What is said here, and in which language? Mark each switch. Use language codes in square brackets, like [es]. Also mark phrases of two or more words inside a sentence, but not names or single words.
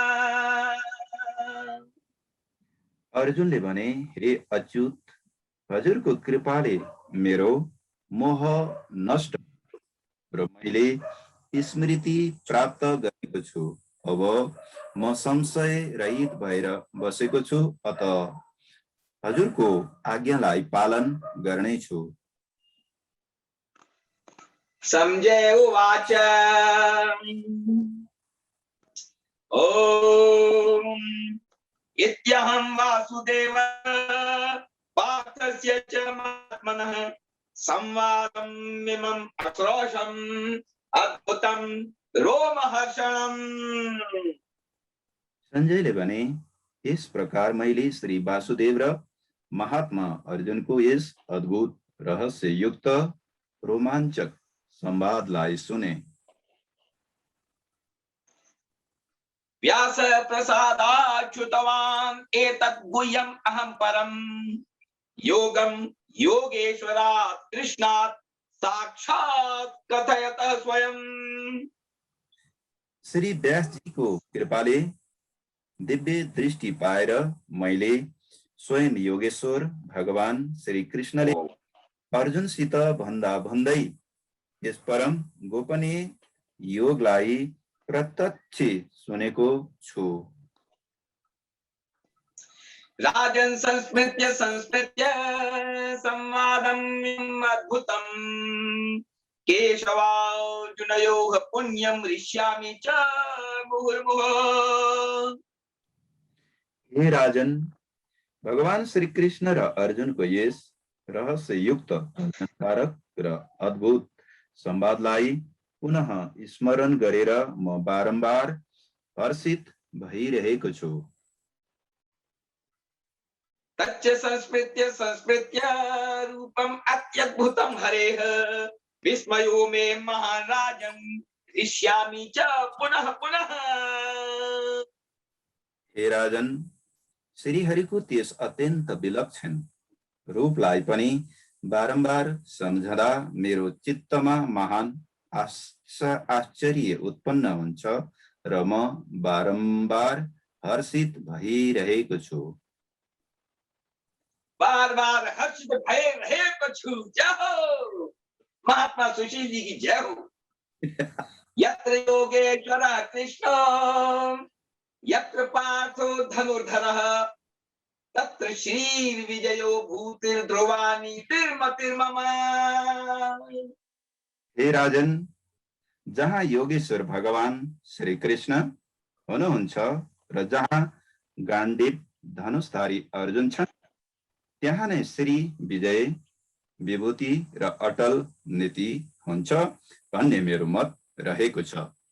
[ne] अर्जुनले भने हे अच्युत हजुरको कृपाले मेरो मोह नष्ट र मैले स्मृति प्राप्त गरेको छु। अब म संशय रहित भएर बसेको छु अत हजुरको आज्ञालाई पालन गर्नेछु। [sa] संजय उवाच ओम इत्यहं वासुदेवः पार्थस्य च महात्मनः संवादम् इमम् अश्रोषम् अद्भुतं रोमहर्षणम्। [ne] संजयले भने [hi] इस प्रकार [ne] मैले श्री वासुदेव र महात्मा अर्जुनको यस अद्भुत रहस्य युक्त रोमाञ्चक संवादलाई सुने। [sa] व्यास प्रसादाच्युतवान् एतत् गुह्यम् अहं परम् योगं योगेश्वरात् कृष्णात् साक्षात् कथयतः स्वयं। [ne] श्री व्यास जी को कृपाले दिव्य दृष्टि पाएर मैले स्वयं योगेश्वर भगवान श्री कृष्णले अर्जुनसित भन्दा भन्दै यस परम गोपनीय योगलाई प्रत्यक्ष सुनेको छु। [sa] राजन् संस्मृत्य संस्मृत्य संवादम् अद्भुतम् केशवार्जुनयोः पुण्यं ऋष्यामि च मुहुर्मुहुः। [ne] हे राजन भगवान श्री कृष्ण र अर्जुनको यस रहस्य युक्त अलङ्कारक र अद्भुत संवादलाई पुनः स्मरण गरेर म बारम्बार हर्षित भइरहेको छु। [sa] तच्च संस्मृत्य संस्मृत्य रूपम् अत्यद्भुतं हरेः विस्मयो मे महान् राजन् हृष्यामि च पुनः पुनः। [ne] हे राजन श्री हरिको त्यस अत्यन्त विलक्षण रूपलाई पनि बारम्बार सम्झदा मेरो चित्तमा महान आश्चर्य उत्पन्न हुन्छ र म बारम्बार हर्षित भइरहेको छु। बार बार हर्षित भइरहेको छु। [hi] जय हो महात्मा सुशील जी की जय हो। [sa] यत्र योगेश्वरः कृष्णो यत्र पार्थो धनुर्धरः तत्र श्रीर्विजयो भूतिर्ध्रुवा नीतिर्मतिर्मम। [ne] हे राजन जहाँ योगेश्वर भगवान श्री कृष्ण हुनुहुन्छ र जहाँ गाण्डीव धनुषधारी अर्जुन छन् त्यहाँ नै श्री विजय विभूति र अटल नीति हुन्छ भन्ने मेरो मत रहेको छ।